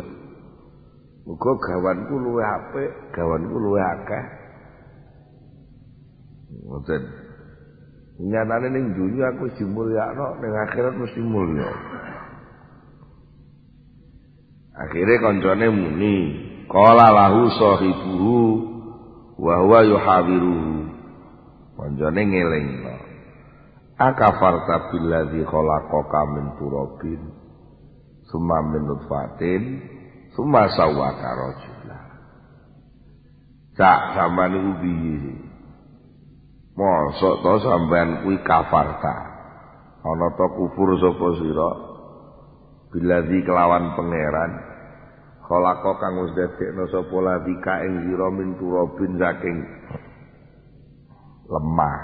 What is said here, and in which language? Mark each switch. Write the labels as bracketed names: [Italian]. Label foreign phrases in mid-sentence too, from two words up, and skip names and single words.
[Javanese] Muga gawanku luwih apik, gawanku luwih akeh. Ngoten. Nyatane ning dunya aku dimulyakno, ning akhirat mesti mulya. Akhirnya kancane muni [Arabic] قال له صاحبه وهو يحاوره. [Javanese] Kancane ngelingno [Arabic] أكفرت بالذي خلقك من تراب ثم من نطفة ثم سواك رجلا. [Javanese] Cak sampean niku piye? Mosok to sampean kuwi kafarta ana to kufur sapa sira billadzi kelawan pangeran khalaqo kang wis dadekno sapa ladika ing sira [Arabic] من تراب [Javanese] saking lemah.